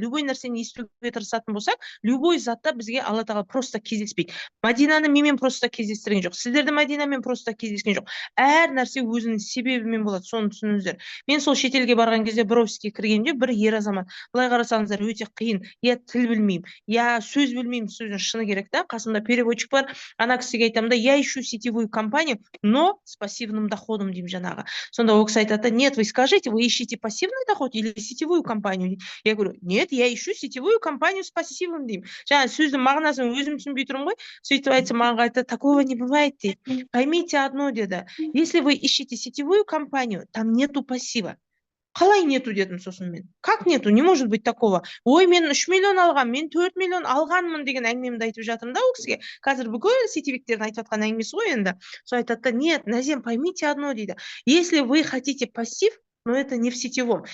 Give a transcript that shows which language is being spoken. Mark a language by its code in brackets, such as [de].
[kk] Любой нәрсені естуге тырысатын болсақ, любой затта бізге Алла тағала просто кездеспейді. Мәдинаны менімен просто кездестірген жоқ. Сіздерді Мәдинамен просто кездескен жоқ. Әр нәрсе өзінің себебімен болады, соны түсініңіздер. Мен сол шетелге барған кезде бір офиске кіргенде бір ер азамат, былай қарасаңыздар, өте қиын, я тіл білмеймін, я сөз білмеймін, сөздің шыны керек та. Қасымда переводчик бар, ана кісіге айтамын да, [ru] я ищу сетевую компанию, но с пассивным доходом [kk] деймін жаңағы. Сонда ол кісі айтады, [ru] нет, вы скажите, вы ищете пассивный доход или сетевую компанию? Я говорю, нет, я ищу сетевую компанию с пассивным [kk] деймін. Жаңа сөздің мағынасын өзім түсінбей тұрмын ғой. Сөйтіп айтса, маған айтады, [ru] такого не бывает [kk] дейді. [ru] Поймите одно, [kk] деді, [ru] если вы ищете сетевую компанию, там нету пассива. [kk] Қалай нету дедім сосын мен. [ru] Как нету? Не может быть такого. [kk] Ой, мен 3 миллион алған, мен 4 миллион алғанмын деген әңгімемді айтып жатырмын да ол кісіге. Қазір бүкіл сетевиктердің айтып жатқан әңгімесі ғой енді. Сол айтады да, [ru] нет, Назем, поймите одно [kk] дейді. [ru] Если вы хотите пассив, но это не в сетевом.